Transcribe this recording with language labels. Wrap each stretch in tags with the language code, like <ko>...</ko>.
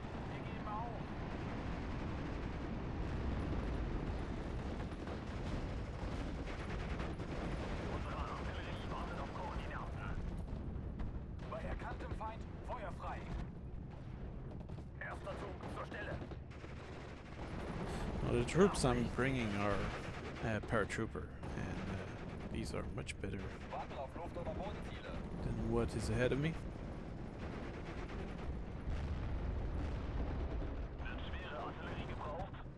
<de>Wir geben auf. Unsere Artillerie wartet auf Koordinaten. Bei erkanntem Feind Feuer frei. Erster Zug zur Stelle.</de> <en>Well, the troops I'm bringing are paratrooper, and these are much better</en> <de>Warten auf Luft- oder Bodenziele.</de> <en>than what is ahead of me.</en> <de>Wird schwere Artillerie gebraucht?</de>